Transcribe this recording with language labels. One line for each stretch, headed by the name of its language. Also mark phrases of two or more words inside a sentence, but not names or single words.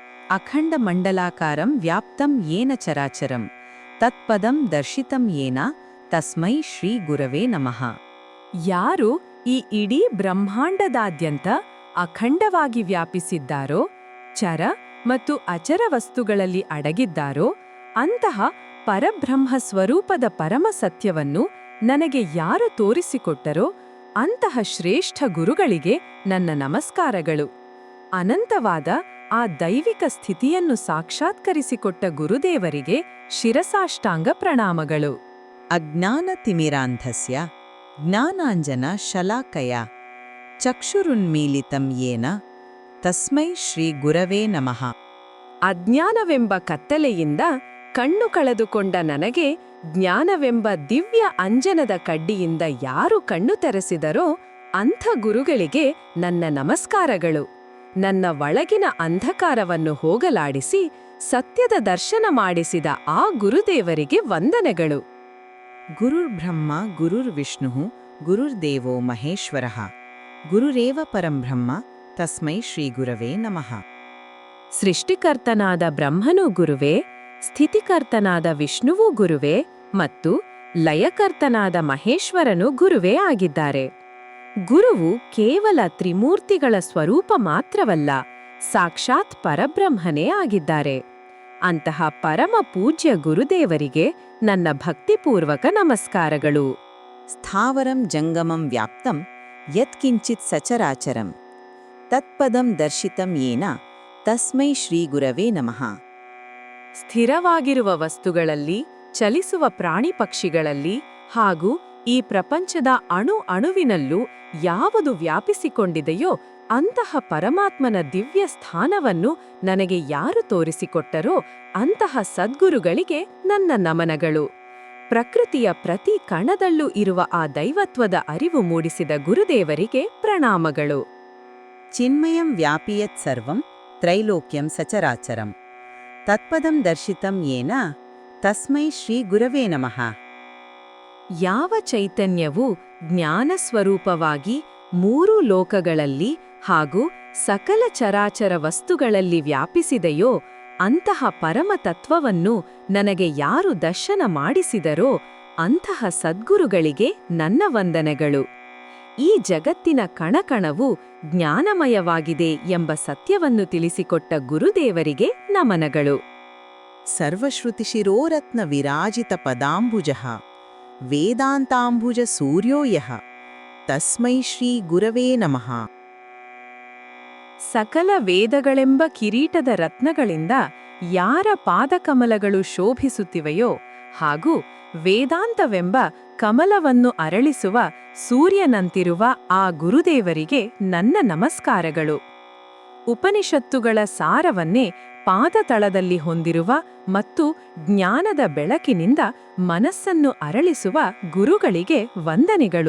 Sanskrit: ಅಖಂಡಮಂಡಲಾಕಾರಂ ವ್ಯಾಪ್ತಂ ಯೇನ ಚರಾಚರಂ ತತ್ಪದಂ ದರ್ಶಿತಂ ಯೇನ ತಸ್ಮೈ ಶ್ರೀ ಗುರವೇ ನಮಃ.
Kannada: ಯಾರು ಈ ಇಡೀ ಬ್ರಹ್ಮಾಂಡದಾದ್ಯಂತ ಅಖಂಡವಾಗಿ ವ್ಯಾಪಿಸಿದ್ದಾರೋ, ಚರ ಮತ್ತು ಅಚರ ವಸ್ತುಗಳಲ್ಲಿ ಅಡಗಿದ್ದಾರೋ, ಅಂತಹ ಪರಬ್ರಹ್ಮ ಸ್ವರೂಪದ ಪರಮ ಸತ್ಯವನ್ನು ನನಗೆ ಯಾರು ತೋರಿಸಿಕೊಟ್ಟರೋ ಅಂತಹ ಶ್ರೇಷ್ಠ ಗುರುಗಳಿಗೆ ನನ್ನ ನಮಸ್ಕಾರಗಳು. ಅನಂತವಾದ ಆ ದೈವಿಕ ಸ್ಥಿತಿಯನ್ನು ಸಾಕ್ಷಾತ್ಕರಿಸಿಕೊಟ್ಟ ಗುರುದೇವರಿಗೆ ಶಿರಸಾಷ್ಟಾಂಗ ಪ್ರಣಾಮಗಳು.
Sanskrit: ಅಜ್ಞಾನತಿಮಿರಾಂಧಸ್ಯ ಜ್ಞಾನಾಂಜನ ಶಲಾಕಯ ಚಕ್ಷುರುನ್ಮೀಲಿತಂ ಯೇನ ತಸ್ಮೈ ಶ್ರೀ ಗುರವೇ ನಮಃ.
Kannada: ಅಜ್ಞಾನವೆಂಬ ಕತ್ತಲೆಯಿಂದ ಕಣ್ಣು ಕಳೆದುಕೊಂಡ ನನಗೆ ಜ್ಞಾನವೆಂಬ ದಿವ್ಯ ಅಂಜನದ ಕಡ್ಡಿಯಿಂದ ಯಾರು ಕಣ್ಣು ತೆರೆಸಿದರೋ ಅಂಥ ಗುರುಗಳಿಗೆ ನನ್ನ ನಮಸ್ಕಾರಗಳು. ನನ್ನ ಒಳಗಿನ ಅಂಧಕಾರವನ್ನು ಹೋಗಲಾಡಿಸಿ ಸತ್ಯದ ದರ್ಶನ ಮಾಡಿಸಿದ ಆ ಗುರುದೇವರಿಗೆ ವಂದನೆಗಳು.
Sanskrit: ಗುರುರ್ಬ್ರಹ್ಮ ಗುರುರ್ವಿಷ್ಣುಃ ಗುರುರ್ದೇವೋ ಮಹೇಶ್ವರಃ ಗುರುರೇವ ಪರಂಬ್ರಹ್ಮ ತಸ್ಮೈ ಶ್ರೀ ಗುರವೇ ನಮಃ.
Kannada: ಸೃಷ್ಟಿಕರ್ತನಾದ ಬ್ರಹ್ಮನೂ ಗುರುವೇ, ಸ್ಥಿತಿಕರ್ತನಾದ ವಿಷ್ಣುವೂ ಗುರುವೇ ಮತ್ತು ಲಯಕರ್ತನಾದ ಮಹೇಶ್ವರನು ಗುರುವೇ ಆಗಿದ್ದಾರೆ. ಗುರುವು ಕೇವಲ ತ್ರಿಮೂರ್ತಿಗಳ ಸ್ವರೂಪ ಮಾತ್ರವಲ್ಲ, ಸಾಕ್ಷಾತ್ ಪರಬ್ರಹ್ಮನೇ ಆಗಿದ್ದಾರೆ. ಅಂತಹ ಪರಮ ಪೂಜ್ಯ ಗುರುದೇವರಿಗೆ ನನ್ನ ಭಕ್ತಿಪೂರ್ವಕ ನಮಸ್ಕಾರಗಳು.
Sanskrit: ಸ್ಥಾವರಂ ಜಂಗಮಂ ವ್ಯಾಪ್ತಂ ಯತ್ಕಿಂಚಿತ್ ಸಚರಾಚರಂ ತತ್ಪದಂ ದರ್ಶಿತಂ ಯೇನ ತಸ್ಮೈ ಶ್ರೀ ಗುರವೇ ನಮಃ.
Kannada: ಸ್ಥಿರವಾಗಿರುವ ವಸ್ತುಗಳಲ್ಲಿ, ಚಲಿಸುವ ಪ್ರಾಣಿ ಪಕ್ಷಿಗಳಲ್ಲಿ ಹಾಗೂ ಈ ಪ್ರಪಂಚದ ಅಣುವಿನಲ್ಲೂ ಯಾವುದು ವ್ಯಾಪಿಸಿಕೊಂಡಿದೆಯೋ ಅಂತಹ ಪರಮಾತ್ಮನ ದಿವ್ಯ ಸ್ಥಾನವನ್ನು ನನಗೆ ಯಾರು ತೋರಿಸಿಕೊಟ್ಟರೋ ಅಂತಹ ಸದ್ಗುರುಗಳಿಗೆ ನನ್ನ ನಮನಗಳು. ಪ್ರಕೃತಿಯ ಪ್ರತಿ ಕಣದಲ್ಲೂ ಇರುವ ಆ ದೈವತ್ವದ ಅರಿವು ಮೂಡಿಸಿದ ಗುರುದೇವರಿಗೆ ಪ್ರಣಾಮಗಳು.
Sanskrit: ಚಿನ್ಮಯಂ ವ್ಯಾಪಿಯತ್ ಸರ್ವಂ ತ್ರೈಲೋಕ್ಯಂ ಸಚರಾಚರಂ ತತ್ಪದಂ ದರ್ಶಿತಂ ಯೇನ ತಸ್ಮೈ ಶ್ರೀ ಗುರವೇ ನಮಃ.
Kannada: ಯಾವ ಚೈತನ್ಯವು ಜ್ಞಾನಸ್ವರೂಪವಾಗಿ ಮೂರು ಲೋಕಗಳಲ್ಲಿ ಹಾಗೂ ಸಕಲ ಚರಾಚರ ವಸ್ತುಗಳಲ್ಲಿ ವ್ಯಾಪಿಸಿದೆಯೋ ಅಂತಹ ಪರಮತತ್ವವನ್ನು ನನಗೆ ಯಾರು ದರ್ಶನ ಮಾಡಿಸಿದರೋ ಅಂತಹ ಸದ್ಗುರುಗಳಿಗೆ ನನ್ನ ವಂದನೆಗಳು. ಈ ಜಗತ್ತಿನ ಕಣಕಣವು ಜ್ಞಾನಮಯವಾಗಿದೆ ಎಂಬ ಸತ್ಯವನ್ನು ತಿಳಿಸಿಕೊಟ್ಟ ಗುರುದೇವರಿಗೆ ನಮನಗಳು.
Sanskrit: ಸರ್ವಶ್ರುತಿಶಿರೋರತ್ನ ವಿರಾಜಿತ ಪದಾಂಬುಜಃ ವೇದಾಂತಾಂಬುಜ ಸೂರ್ಯೋ ಯಃ ತಸ್ಮೈ ಶ್ರೀ ಗುರವೇ ನಮಃ.
Kannada: ಸಕಲ ವೇದಗಳೆಂಬ ಕಿರೀಟದ ರತ್ನಗಳಿಂದ ಯಾರ ಪಾದಕಮಲಗಳು ಶೋಭಿಸುತ್ತಿವೆಯೋ ಹಾಗೂ ವೇದಾಂತವೆಂಬ ಕಮಲವನ್ನು ಅರಳಿಸುವ ಸೂರ್ಯನಂತಿರುವ ಆ ಗುರುದೇವರಿಗೆ ನನ್ನ ನಮಸ್ಕಾರಗಳು. ಉಪನಿಷತ್ತುಗಳ ಸಾರವನ್ನೇ ಪಾದತಳದಲ್ಲಿ ಹೊಂದಿರುವ ಮತ್ತು ಜ್ಞಾನದ ಬೆಳಕಿನಿಂದ ಮನಸ್ಸನ್ನು ಅರಳಿಸುವ ಗುರುಗಳಿಗೆ ವಂದನೆಗಳು.